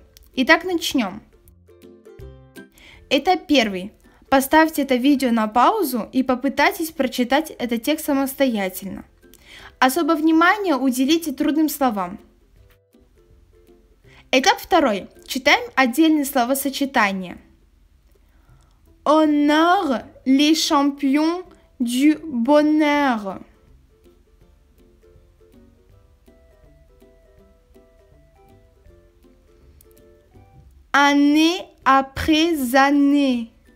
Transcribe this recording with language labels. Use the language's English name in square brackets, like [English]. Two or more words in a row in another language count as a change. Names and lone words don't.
[Russian] Итак, начнем. Этап первый. Поставьте это видео на паузу и попытайтесь прочитать этот текст самостоятельно. Особое внимание уделите трудным словам. Этап второй. Читаем отдельные словосочетания. [French] Honore les champions du bonheur. Année après année.